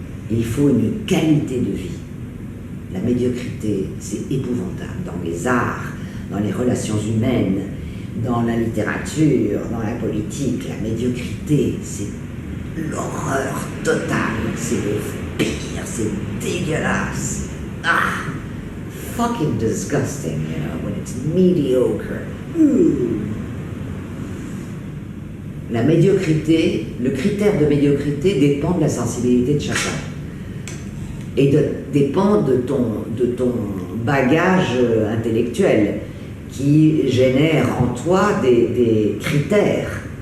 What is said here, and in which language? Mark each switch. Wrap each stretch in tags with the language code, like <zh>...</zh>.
<fr>Il faut une qualité de vie. La médiocrité, c'est épouvantable dans les arts, dans les relations humaines, dans la littérature, dans la politique. La médiocrité, c'est l'horreur totale, c'est le pire, c'est dégueulasse.</fr> <en>Ah, fucking disgusting, you know, when it's mediocre.</en> <fr>La médiocrité, le critère de médiocrité dépend de la sensibilité de chacun. Et dépend de ton bagage intellectuel qui génère en toi des critères.</fr>